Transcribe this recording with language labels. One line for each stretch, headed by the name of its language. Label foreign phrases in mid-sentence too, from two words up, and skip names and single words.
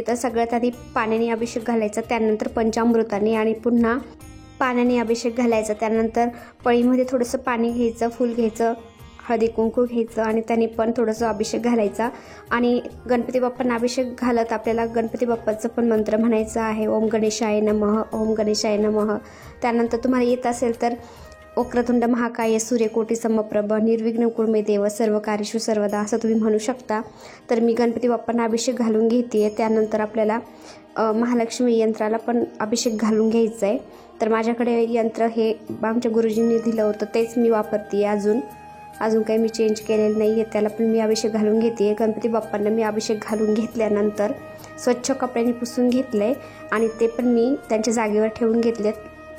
Marathi: तर सगळ्यात आधी पाण्याने अभिषेक घालायचा, त्यानंतर पंचामृताने, आणि पुन्हा पाण्याने अभिषेक घालायचा। त्यानंतर पळीमध्ये थोडंसं पाणी घ्यायचं, फूल घ्यायचं, हळदी कुंकू घ्यायचं आणि त्याने पण थोडंसं अभिषेक घालायचा। आणि गणपती बाप्पांना अभिषेक घालत आपल्याला गणपती बाप्पाचं पण मंत्र म्हणायचं आहे,
Sanskrit: ओम गणेशाय नमः, ओम गणेशाय नमः।
Marathi: त्यानंतर तुम्हाला येत असेल तर
Sanskrit: वक्रतुंड महाकाय सूर्यकोटी समप्रभ निर्विघ्न कुरु मे देव सर्व कार्येषु सर्वदा,
Marathi: असं तुम्ही म्हणू शकता। तर मी गणपती बाप्पांना अभिषेक घालून घेते। त्यानंतर आपल्याला महालक्ष्मी यंत्राला पण अभिषेक घालून घ्यायचा आहे। तर माझ्याकडे यंत्र हे आमच्या गुरुजींनी दिलं होतं, तेच मी वापरते, अजून काही मी चेंज केलेलं नाही आहे। त्याला पण मी अभिषेक घालून घेते। गणपती बाप्पांना मी अभिषेक घालून घेतल्यानंतर स्वच्छ कपड्याने पुसून घेतले आणि ते पण मी त्यांच्या जागेवर ठेवून घेतलेत।